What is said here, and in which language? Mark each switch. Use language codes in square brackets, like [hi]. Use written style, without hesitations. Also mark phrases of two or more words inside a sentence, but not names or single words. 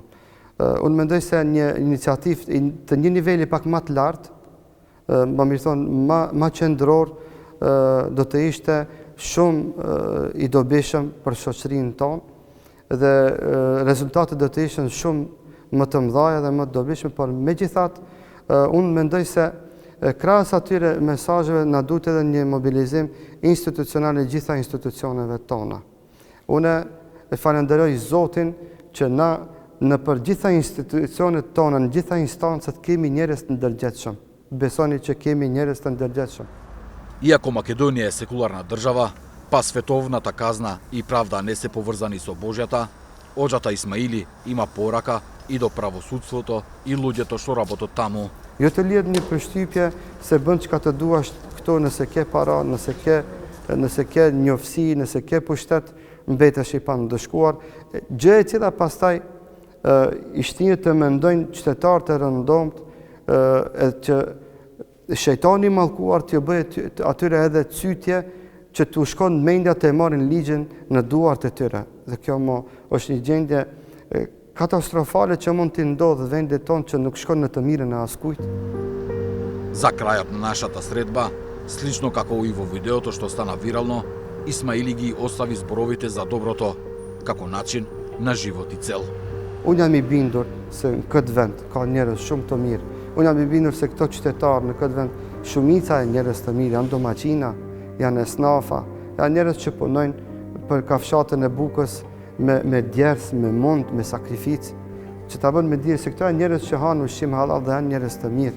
[sq] Unë mendoj se një iniciativë të një niveli pak më të lartë, më mirë thonë, më qendror, do të ishte shumë i dobishëm për shoqërinë tonë dhe rezultatet do të ishin shumë më të mëdha dhe më të dobishme, por megjithatë unë mendoj se krahas atyre mesazheve na duhet edhe një mobilizim institucional e gjitha institucioneve tona. Unë e falenderoj Zotin që na në për gjitha institucionet tona, në gjitha instancët kemi njerëz të ndërgjegjshëm. Besoni që kemi njerëz të ndërgjegjshëm. [mk] Иако Македонија е секуларна држава, па световната казна и правда не се поврзани со Божјата, Оџата Исмаили има порака и до правосудството и луѓето што работат таму. [sq] Jo të lidh një përshtypje se bën çka të duash këto nëse ke para, nëse ke njoftësi, nëse ke pushtet, mbetesh i pandëshkuar. Gjë e cila pastaj i shtinë të mendojnë qytetarët e rëndomt që shejtani mallkuar t'ju bëjë atyre edhe cytje që t'u shkon mendja të marrin ligjin në duart e tyre. Dhe kjo është një gjendje katastrofale që mund t'i ndodhë vendit tonë që nuk shkon në të mirën e askujt. [mk] За крајот на нашата средба, слично како и во видеото што стана вирално, Исмаили ги остави зборовите за доброто како начин на живот и цел. [sq] Unë jam i bindur se në këtë vend ka njerëz shumë të mirë. Unë jam i bindur se këto qytetarë në këtë vend, shumica e njerëz të mirë, janë domaçina, janë esnafa, janë njerëz që punojnë për kafshatën e bukës me djersë, me mund, me sakrificë, që ta bënë me dire se këto janë njerëz që hanë ushqim halal dhe janë njerëz të mirë.